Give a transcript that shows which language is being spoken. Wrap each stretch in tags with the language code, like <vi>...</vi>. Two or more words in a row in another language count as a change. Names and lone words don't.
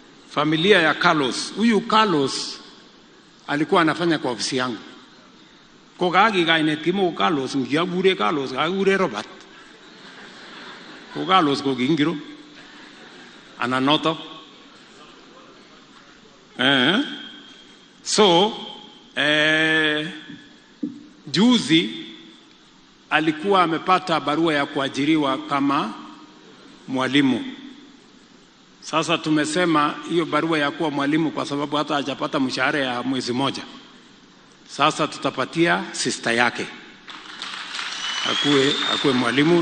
<sw>familia ya Carlos. Huyu Carlos alikuwa anafanya kwa ofisi yangu.</sw> <kln>Ko kagi kainet kimo Carlos, mkiagure Carlos, agure Robert. Ko Carlos ko kingiro. Ananoto.</kln> <sw>So juzi alikuwa amepata barua ya kuajiriwa kama mwalimu. Sasa tumesema hiyo barua ya kuwa mwalimu kwa sababu hata hajapata mshahara ya mwezi moja. Sasa tutapatia sister yake akuwe mwalimu.</sw>